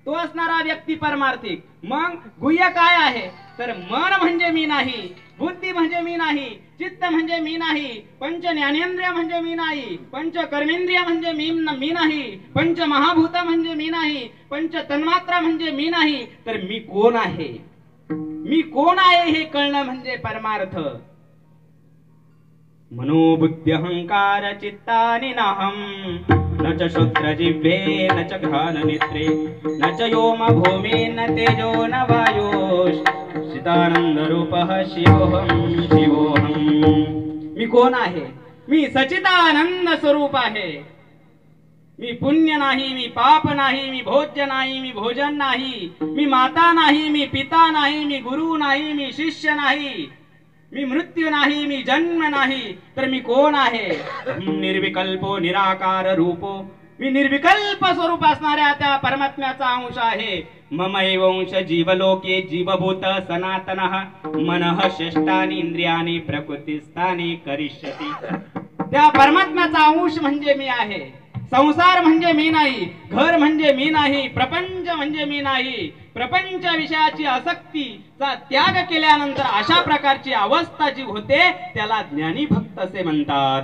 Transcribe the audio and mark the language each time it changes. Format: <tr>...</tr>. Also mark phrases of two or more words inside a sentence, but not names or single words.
<mr>तो असणारा व्यक्ती परमार्थिक. मग गुह्य काय आहे तर मन म्हणजे मी नाही, बुद्धी म्हणजे मी नाही, चित्त म्हणजे मी नाही, पंच ज्ञानेंद्रिय म्हणजे मी नाही, पंच कर्मेंद्रिय म्हणजे मी नाही, पंच महाभूत म्हणजे मी नाही, पंच तन्मात्रा म्हणजे मी नाही. तर मी कोण आहे, मी कोण आहे हे कळणं म्हणजे परमार्थ.</mr> <sa>मनोबुद्धी अहंकार चित्तानि नाहं न च श्रोत्र जिह्वे न च घ्राण नेत्रे न च व्योम भूमी न तेजो न वायुः चिदानंद रूपः शिवोहम शिवोहम.</sa> <mr>मी कोण आहे, मी सचिदानंद स्वरूप आहे. मी पुण्य नाही, मी पाप नाही, मी भोज्य नाही, मी भोजन नाही, मी माता नाही, मी पिता नाही, मी गुरु नाही, मी शिष्य नाही, मी मृत्यू नाही, मी जन्म नाही. तर मी कोण आहे,</mr> <sa>निर्विकल्पो निराकार रूपो.</sa> <mr>मी निर्विकल्प स्वरूप असणाऱ्या त्या परमात्म्याचा अंश आहे.</mr> <sa>ममैव अंश जीवलोके जीवभूत सनातनः मनः षष्ठानि इंद्रियाणि प्रकृतिस्थानि करिष्यति.</sa> <mr>त्या परमात्म्याचा अंश म्हणजे मी आहे. संसार म्हणजे मी नाही, घर म्हणजे मी नाही, प्रपंच म्हणजे मी नाही. प्रपंच विषयाची आसक्तीचा त्याग केल्यानंतर अशा प्रकारची अवस्था जी होते त्याला ज्ञानी भक्त असे म्हणतात.</mr>